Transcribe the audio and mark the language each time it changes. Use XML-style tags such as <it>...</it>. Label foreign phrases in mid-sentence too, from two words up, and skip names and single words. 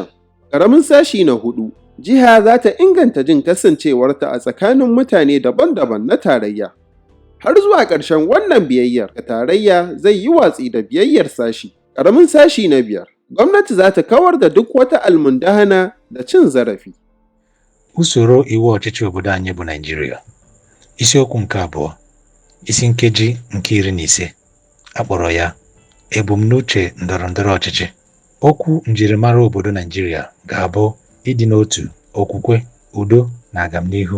<ha>Ƙaramin sashi na 4, jiha za ta inganta jin kasancewarta a tsakanin mutane daban-daban na tarayya. Har zuwa ƙarshen wannan biyayyar ga tarayya zai yi watsi da biyayyar sashi. Ƙaramin sashi na 5, gwamnati za ta kawar da duk wata almundahana da cin zarafi.</ha> <ig>Usoro iwu ọchịchị obodo anyị bụ Nigeria. Isiokwu nke 2, isi nkeji nke 15, akpọrọ ya ebumnuche ndọrọndọrọ ọchịchị. Okwu njirimara obodo Nigeria ga-abụ ịdị n'otu, okwukwe, udo na agamnihu.</ig>